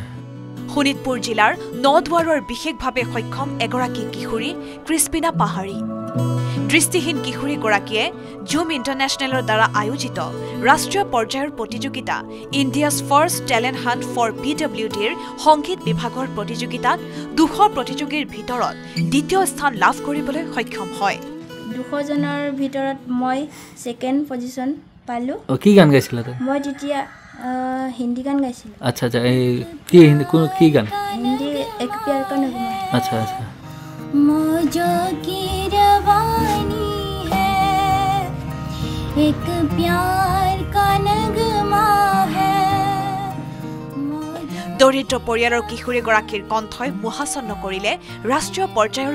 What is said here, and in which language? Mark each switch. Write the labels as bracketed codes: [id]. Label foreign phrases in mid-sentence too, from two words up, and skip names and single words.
[as] শোণিতপুৰ জিলাৰ নদুৱাৰৰ বিশেষভাৱে সক্ষম এগৰাকী কিশোৰী ক্ৰিস্পিনা পাহাৰী দৃষ্টিহীন কিশোৰী গৰাকীয়ে জুম ইণ্টাৰনেশ্যনেলৰ দ্বাৰা আয়োজিত ৰাষ্ট্ৰীয় পৰ্যায়ৰ প্ৰতিযোগিতা ইণ্ডিয়াছ ফাৰ্ষ্ট টেলেণ্ট হাণ্ট ফৰ PWDৰ সংগীত বিভাগৰ প্ৰতিযোগিতাত 200 প্ৰতিযোগীৰ ভিতৰত দ্বিতীয় স্থান লাভ কৰিবলৈ সক্ষম হয় 200 জনৰ ভিতৰত মই [en] second position [as] পালো কি গান গাইছিলা তুমি মই তেতিয়া হিন্দী গান গাইছিলো আচ্ছা আচ্ছা কি হিন্দী কোন কি গান [hi] হিন্দী एक प्यार का नगमा अच्छा अच्छा मौजों की रवानी है एक प्यार का नगमा है [as] দৰিদ্ৰ পৰিয়ালৰ কিশোৰী গৰাকীৰ কণ্ঠই মোহাচন্ন কৰিলে ৰাষ্ট্ৰীয় পৰ্যায়ৰ